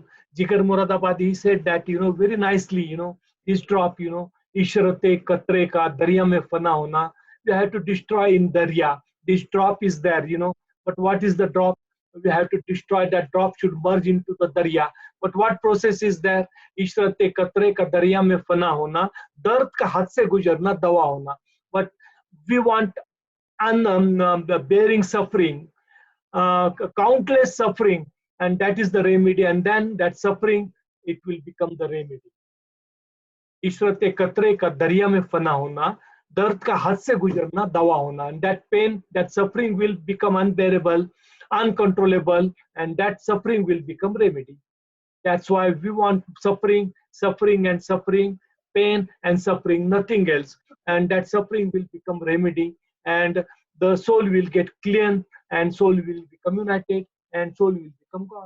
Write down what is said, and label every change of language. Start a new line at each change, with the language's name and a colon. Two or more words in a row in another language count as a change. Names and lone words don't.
English: Jigar Muradabadi, he said that, very nicely, this drop,
Urdu: عشرتے قطرے کا دریا میں فنا ہونا.
English: We have to destroy in Darya. This drop is there, But what is the drop? We have to destroy that drop, should merge into the Darya. But what process is there?
Urdu: عشرتے قطرے کا دریا میں فنا ہونا، درد کا ہاتھ سے گزرنا دوا ہونا.
English: But we want bearing suffering, countless suffering, and that is the remedy. And then that suffering, it will become the remedy.
Urdu: عشرتے قطرے کا دریا میں فنا ہونا، درد کا حد سے گزرنا دوا ہونا.
English: And that pain, that suffering will become unbearable, uncontrollable, and that suffering will become remedy. That's why we want suffering, and suffering, pain and suffering, nothing else. And that suffering will become remedy. And the soul will get clean, and soul will become united, and soul will become God.